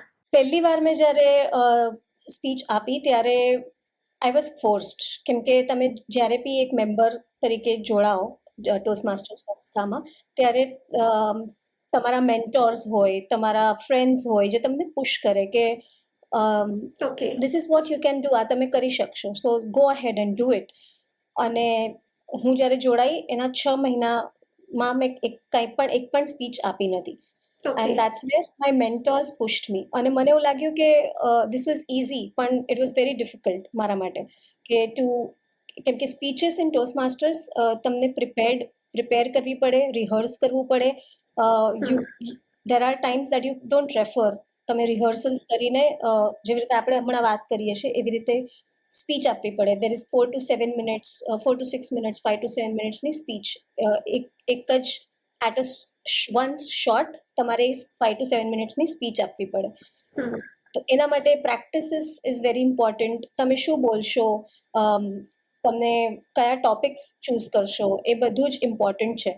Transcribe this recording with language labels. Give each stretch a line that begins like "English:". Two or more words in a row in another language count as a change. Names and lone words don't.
Gujarati: પહેલી વાર મેં જ્યારે સ્પીચ આપી ત્યારે
English: I was forced,
Gujarati: કેમ કે તમે જ્યારે બી એક મેમ્બર તરીકે જોડાઓ ટોસ્ટ માસ્ટર્સ સંસ્થામાં, ત્યારે તમારા મેન્ટોર્સ હોય, તમારા ફ્રેન્ડ્સ હોય જે તમને પુશ કરે કે
English: this is what you can do,
Gujarati: આ તમે કરી શકશો,
English: so go ahead and do it.
Gujarati: અને હું જ્યારે જોડાઈ એના 6 મહિનામાં મેં એક પણ સ્પીચ આપી નથી.
English: And that's where my mentors pushed me.
Gujarati: અને મને એવું લાગ્યું કે
English: this was easy,
Gujarati: પણ
English: it was very difficult
Gujarati: મારા માટે કે કેમ કે
English: speeches in Toastmasters
Gujarati: તમને પ્રિપેર કરવી પડે, રિહર્સ કરવું પડે.
English: there are times that you don't refer.
Gujarati: તમે રિહર્સલ્સ કરીને જેવી રીતે આપણે હમણાં વાત કરીએ છીએ એવી રીતે સ્પીચ આપવી પડે.
English: there is 4 to 7 minutes, 4 to 6 minutes, 5 to 7 minutesની speech
Gujarati: એક જ
English: at a one shot
Gujarati: તમારે
English: 5 to 7 minutesની speech
Gujarati: આપવી પડે. તો એના માટે
English: practice is very important.
Gujarati: તમે શું બોલશો, તમને કયા ટોપિક્સ ચૂઝ કરશો, એ બધું જ ઇમ્પોર્ટન્ટ છે.